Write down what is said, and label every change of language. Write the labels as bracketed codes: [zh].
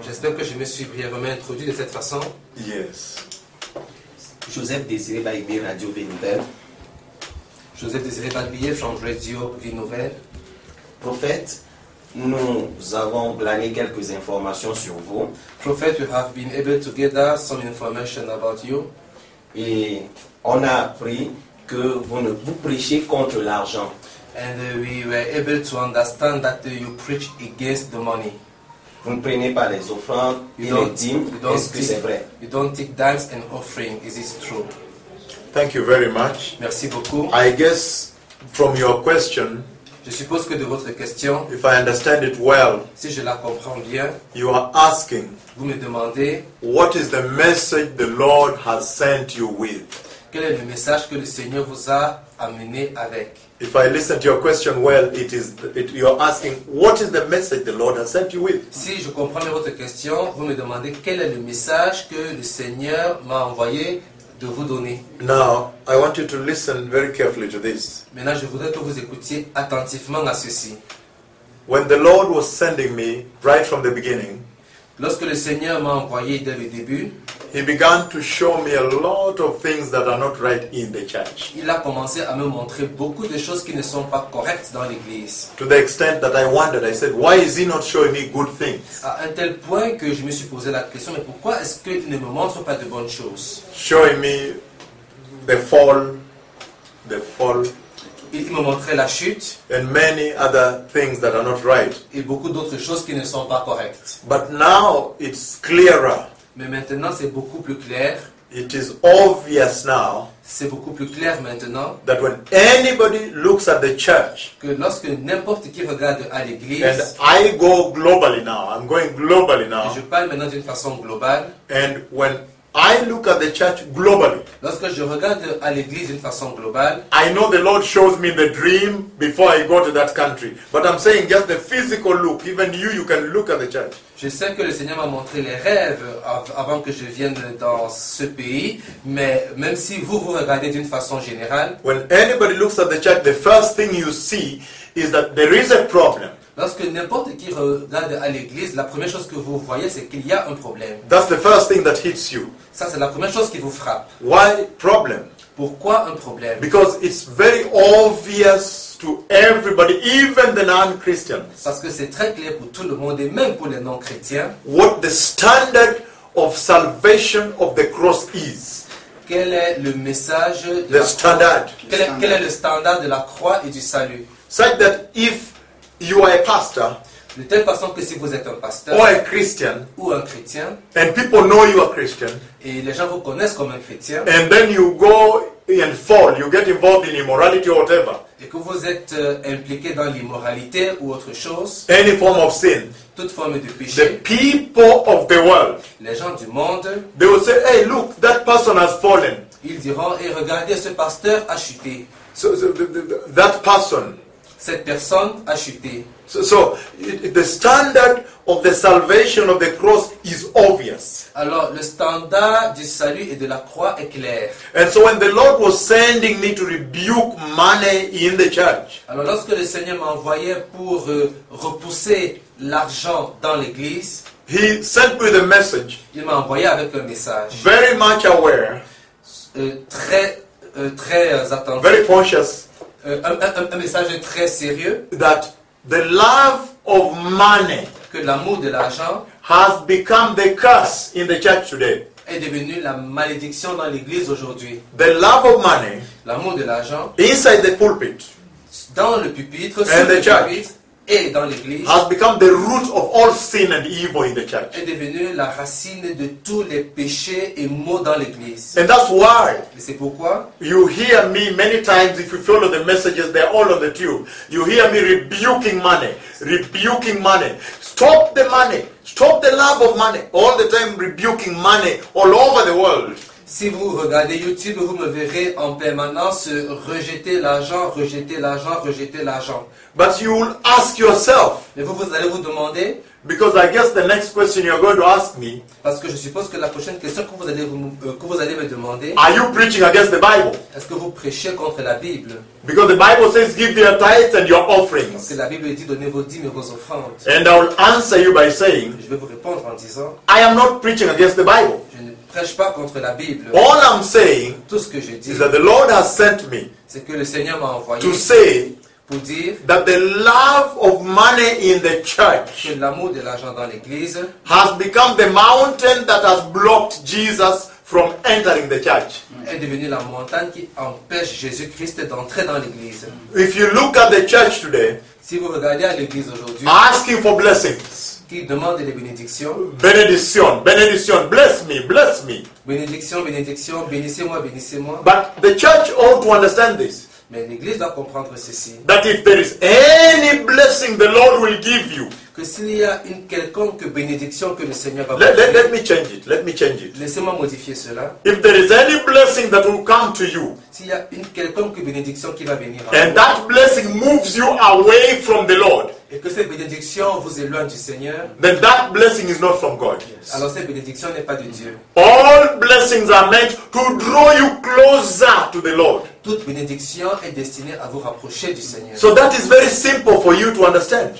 [fr] J'espère que je me suis brièvement introduit de cette façon. [en] Yes. [fr] Joseph Désiré Baïbé, Radio Vinouvelle. Joseph Désiré Baïbé, France Radio Vinouvelle. Prophète, nous avons glané quelques informations sur vous. [en] Prophète, we have been able to gather some information about you. [fr] Et on a appris que vous ne vous prêchez contre l'argent. [en] And we were able to understand that you preach against the money. [fr] Vous ne prenez pas les offrandes et les dîmes. Est-ce que c'est vrai? [en] You don't take dimes and offering. Is this true? Thank you very much. [fr] Merci beaucoup. [en] I guess from your question, [fr] je suppose que de votre question, [en] if I understand it well, [fr] si je la comprends bien, [en] you are asking, [fr] vous me demandez, [en] what is the message the Lord has sent you with? [fr] Quel est le message que le Seigneur vous a amené avec? [en] If I listen to your question well, you are asking what is the message the Lord has sent you with? [fr] Si je comprends votre question, vous me demandez quel est le message que le Seigneur m'a envoyé de vous donner. [en] Now, I want you to listen very carefully to this. [fr] Maintenant, je voudrais que vous écoutiez attentivement à ceci. [en] When the Lord was sending me right from the beginning, [fr] lorsque le Seigneur m'a envoyé dès le début, [en] He began to show me a lot of things that are not right in the church. [fr] Il a commencé à me montrer beaucoup de choses qui ne sont pas correctes dans l'église. [en] To the extent that I wondered, I said, why is he not showing me good things? [fr] À un tel point que je me suis posé la question, mais pourquoi est-ce qu'il ne me montre pas de bonnes choses? [en] Showing me the fall. [fr] Il me montrait la chute. [en] And many other things that are not right. [fr] Et beaucoup d'autres choses qui ne sont pas correctes. [en] But now it's clearer. [fr] Mais maintenant, c'est beaucoup plus clair. [en] It is obvious now. [fr] C'est beaucoup plus clair maintenant. [en] That when anybody looks at the church. [fr] Que lorsque n'importe qui regarde à l'église. [en] And I go globally now. I'm going globally now. [fr] Je parle maintenant d'une façon globale. [en] And when I look at the church globally. [fr] Lorsque je regarde à l'église d'une façon globale. [en] I know the Lord shows me the dream before I go to that country. But I'm saying just the physical look. Even you can look at the church. [fr] Je sais que le Seigneur m'a montré les rêves avant que je vienne dans ce pays, mais même si vous regardez d'une façon générale, [en] when anybody looks at the church, the first thing you see is that there is a problem. [fr] Lorsque n'importe qui regarde à l'église, la première chose que vous voyez, c'est qu'il y a un problème. [en] That's the first thing that hits you. [fr] Ça, c'est la première chose qui vous frappe. [en] Why problem? [fr] Pourquoi un problème? [en] Because it's very obvious to everybody, even the non-Christians. [fr] Parce que c'est très clair pour tout le monde et même pour les non-chrétiens. [en] What the standard of salvation of the cross is. [fr] Quel est le message de [en] the standard. [fr] Quel est le standard de la croix et du salut? [en] Such that if you are a pastor, [fr] de telle façon que si vous êtes un pasteur [en] or a Christian, [fr] ou un chrétien, [en] and people know you are Christian, [fr] et les gens vous connaissent comme un chrétien, [en] and then you go and fall, you get involved in immorality or whatever, [fr] et que vous êtes impliqué dans l'immoralité ou autre chose, [en] any form of sin, [fr] toute forme de péché, [en] the people of the world, [fr] les gens du monde, [en] they will say, hey, look, that person has fallen. [fr] Ils diront, hey, regardez, ce pasteur a chuté. [en] So that person, [fr] cette personne a chuté. [en] So the standard of the salvation of the cross is obvious. [fr] Alors le standard du salut et de la croix est clair. [en] And so when the Lord was sending me to rebuke money in the church. [fr] Alors lorsque le Seigneur m'envoyait pour repousser l'argent dans l'église, [en] He sent me the message. [fr] Il m'a envoyé avec un message. [en] Very much aware. [fr] Très attentif. [en] Very conscious. [fr] Un message très sérieux. [en] That the love of money, [fr] que l'amour de l'argent, [en] has become the curse in the church today. [fr] Est devenu la malédiction dans l'église aujourd'hui. [en] The love of money, [fr] l'amour de l'argent, [en] inside the pulpit, [fr] dans le pupitre, sous le pupitre, et dans l'église, [en] has become the root of all sin and evil in the church. [fr] Est devenu la racine de tous les péchés et maux dans l'église. [en] And that's why. [fr] Et c'est pourquoi. [en] You hear me many times, if you follow the messages, they're all on the tube. You hear me rebuking money. Stop the money. Stop the love of money. All the time rebuking money all over the world. [fr] Si vous regardez YouTube, vous me verrez en permanence rejeter l'argent. [en] But you will ask yourself. [fr] Mais vous allez vous demander. [en] Because I guess the next question you're going to ask me. [fr] Parce que je suppose que la prochaine question que vous allez me demander. [en] Are you preaching against the Bible? [fr] Est-ce que vous prêchez contre la Bible? [en] Because the Bible says, give your tithes and your offerings. [fr] Parce que la Bible dit, donnez vos dîmes et vos offrandes. [en] And I will answer you by saying. [fr] Je vais vous répondre en disant. [en] I am not preaching against the Bible. [fr] Prêche pas contre la Bible. [en] All I'm saying, [fr] tout ce que je dis, [en] is that the Lord has sent me, [fr] c'est que le Seigneur m'a envoyé, [en] to say, [fr] pour dire, [en] that the love of money in the church, [fr] que l'amour de l'argent dans l'église, [en] has become the mountain that has blocked Jesus from entering the church. [fr] Est devenu la montagne qui empêche Jésus-Christ d'entrer dans l'église. [en] If you look at the church today, [fr] si vous regardez à l'église aujourd'hui, [en] asking for blessings. [fr] Qui demande les bénédictions. Bénédiction, bénédiction, [en] bless me. [fr] Bénédiction, bénédiction, bénissez-moi. [en] But the church ought to understand this. [fr] Mais l'église doit comprendre ceci. [en] That if there is any blessing the Lord will give you. [fr] Que s'il y a une quelconque bénédiction que le Seigneur va vous donner. [en] Let me change it. [fr] Laissez-moi modifier cela. [en] If there is any blessing that will come to you. [fr] S'il y a une quelconque bénédiction qui va venir. [en] And that blessing moves you away from the Lord. [fr] Et que cette bénédiction vous éloigne du Seigneur. [en] Then that blessing is not from God. [fr] Yes. Alors cette bénédiction n'est pas de Dieu. [en] All blessings are meant to draw you closer to the Lord. [fr] Toute bénédiction est destinée à vous rapprocher du Seigneur. [en] So that is very simple for you to understand.